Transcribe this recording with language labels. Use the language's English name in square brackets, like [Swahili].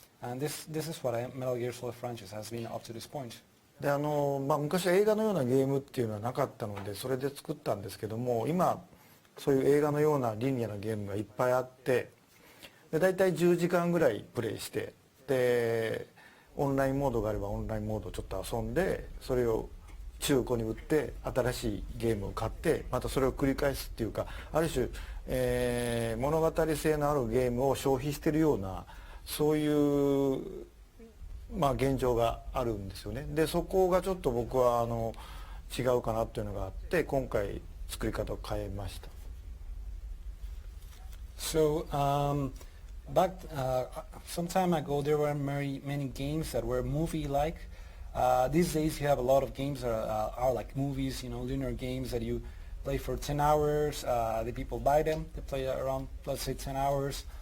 [English] And this is what Metal Gear Solid franchise has been up to this point. [Japanese] で昔は映画のようなゲームっていうのはなかったのでそれで作ったんですけども、今そういう映画のようなリニアなゲームがいっぱいあって、で大体10時間ぐらいプレイして、でオンラインモードがあればオンラインモードをちょっと遊んで、それを中古に売って新しいゲームを買ってまたそれを繰り返すっていうか、ある種、物語性のあるゲームを消費しているようなそういう現状があるんですよね。でそこがちょっと僕は違うかなっていうのがあって今回作り方を変えました。 [English] So back some time ago there were many games that were movie-like. These days you have a lot of games that are like movies, linear games that you play for 10 hours. The people buy them, they play around, let's say 10 hours.